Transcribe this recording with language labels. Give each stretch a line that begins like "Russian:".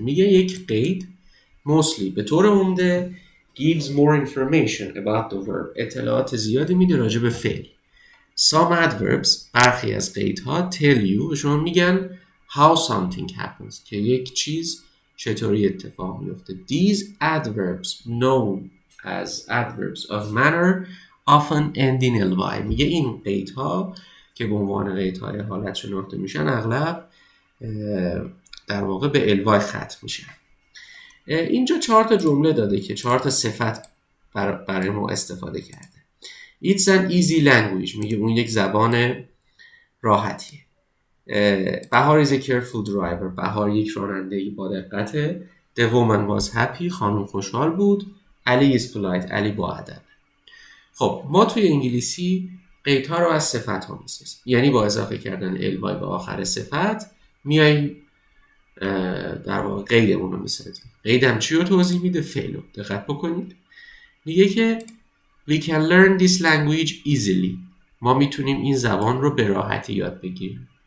Persian: میگه یک قید mostly به طور عمده
English: gives more information about the verb،
Persian: اطلاعات زیادی میده راجع به فعل.
English: Some adverbs،
Persian: برخی از قیدها
English: tell you،
Persian: به شما میگن
English: how something happens،
Persian: که یک چیز چطوری اتفاق میفته.
English: These adverbs known as adverbs of manner often end in ly.
Persian: میگه این قیدها که به عنوان قیدهای حالت شناخته میشن اغلب در واقع به الوای ختم میشن. اینجا 4 تا جمله داده که 4 تا صفت برای ما استفاده کرده.
English: It's an easy language،
Persian: میگه اون یک زبان راحتیه. بهار
English: is a careful driver،
Persian: بهار یک راننده با دقته.
English: The woman was happy،
Persian: خانم خوشحال بود.
English: Ali is polite،
Persian: علی با ادب. خب ما توی انگلیسی قیدها رو از صفت ها میسازیم، یعنی با اضافه کردن الوای به آخر صفت میاییم در واقع قیدمون رو میسازیم. قیدم چی رو توضیح میده؟ فعل رو. دقت بکنید، میگه که
English: we can learn this language easily،
Persian: ما میتونیم این زبان رو به راحتی یاد بگیریم.